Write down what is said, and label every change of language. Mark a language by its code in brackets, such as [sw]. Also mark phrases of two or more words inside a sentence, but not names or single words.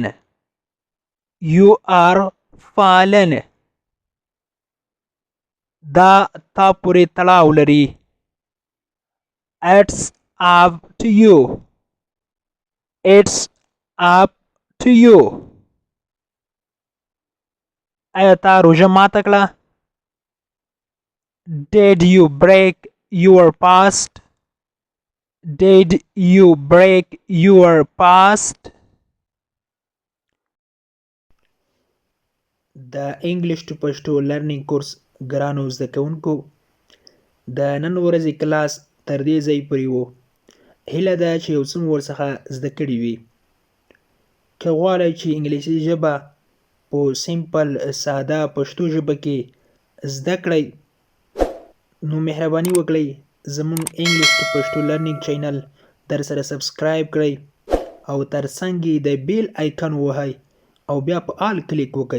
[en] You are fallen. [ps] دا تا پورې تړاو لري. [en] It's up to you. It's up to you. [ps] آیا تا روژه ماته کړه؟ [en] Did you break your fast? Did you break your fast? [ps] د انګلیش ټو پښتو لرنینګ کورس ګرانو زده کوونکو، د نن ورځې کلاس تر دې ځای پورې و. هیله ده چې یو څه مو ورڅخه زده کړي وي. که غواړئ چې انګلیسي ژبه په سیمپل ساده پښتو ژبه کې زده کړئ، نو مهرباني وکړئ زموږ انګلیش ټو پښتو لرنینګ چینل در سره سبسکرایب کړئ او ترڅنګ یې د [en] bell icon [ps] ووهئ او بیا په آل کلیک وکړئ.